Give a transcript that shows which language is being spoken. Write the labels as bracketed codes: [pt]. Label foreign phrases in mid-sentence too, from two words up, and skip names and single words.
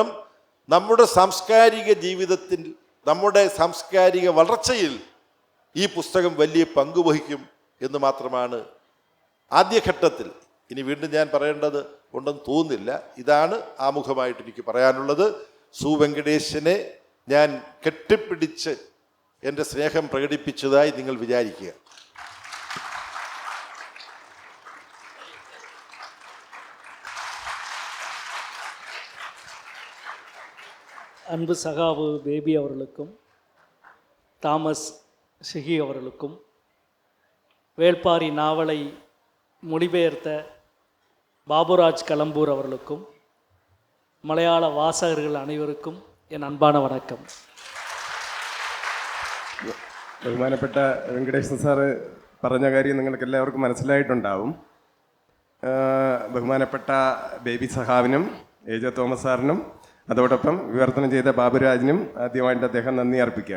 [ml] നമ്മുടെ സാംസ്കാരിക ജീവിതത്തിൽ, നമ്മുടെ സാംസ്കാരിക വളർച്ചയിൽ ഈ പുസ്തകം വലിയ പങ്ക് വഹിക്കും എന്ന് മാത്രമാണ് ആദ്യഘട്ടത്തിൽ. ഇനി വീണ്ടും ഞാൻ പറയേണ്ടത് ഉണ്ടെന്ന് തോന്നുന്നില്ല. ഇതാണ് ആമുഖമായിട്ട് എനിക്ക് പറയാനുള്ളത്. വെങ്കടേശനെ ഞാൻ കെട്ടിപ്പിടിച്ച് എൻ്റെ സ്നേഹം പ്രകടിപ്പിച്ചതായി നിങ്ങൾ വിചാരിക്കുക. [ta] அன்பு சகாவு பேபி அவர்களுக்கும் தாமஸ் ஷிகி அவர்களுக்கும் வேள்பாரி நாவலை மொழிபெயர்த்த பாபுராஜ் கலம்பூர் அவர்களுக்கும் மலையாள வாசகர்கள் அனைவருக்கும் என் அன்பான வணக்கம். [ml] ബഹുമാനപ്പെട്ട വെങ്കടേശൻ സാറ് പറഞ്ഞ കാര്യം നിങ്ങൾക്ക് എല്ലാവർക്കും മനസ്സിലായിട്ടുണ്ടാവും. ബഹുമാനപ്പെട്ട ബേബി സഹാവിനും എ ജെ തോമസ് സാറിനും അതോടൊപ്പം വിവർത്തനം ചെയ്ത ബാബുരാജിനും ആദ്യമായിട്ട് അദ്ദേഹം നന്ദി അർപ്പിക്കുകയാണ്.